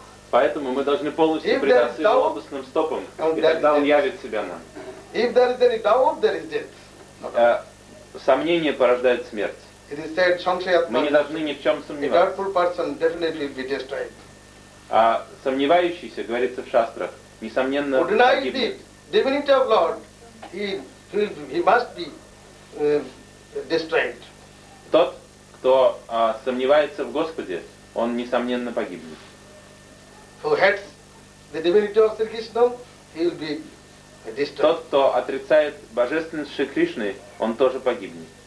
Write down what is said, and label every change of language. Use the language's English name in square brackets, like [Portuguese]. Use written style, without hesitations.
[Russian] Поэтому мы должны полностью предаться его лотосным стопам, и тогда он явит себя нам. [English] If there is any doubt, there is death. [Russian] Сомнение порождает смерть. [English] It is said, Sankshayatma. [Russian] Мы не должны ни в чем сомневаться. [English] A doubtful person definitely be destroyed. [Russian] А сомневающийся, говорится в шастрах, несомненно погибнет. [English] Who denies the divinity of Lord, he must be destroyed. [Russian] Тот, кто сомневается в Господе, он несомненно погибнет. [English] Who hates the divinity of Sri Krishna, he will be. [Russian] Тот, кто отрицает божественность Шри Кришны, он тоже погибнет.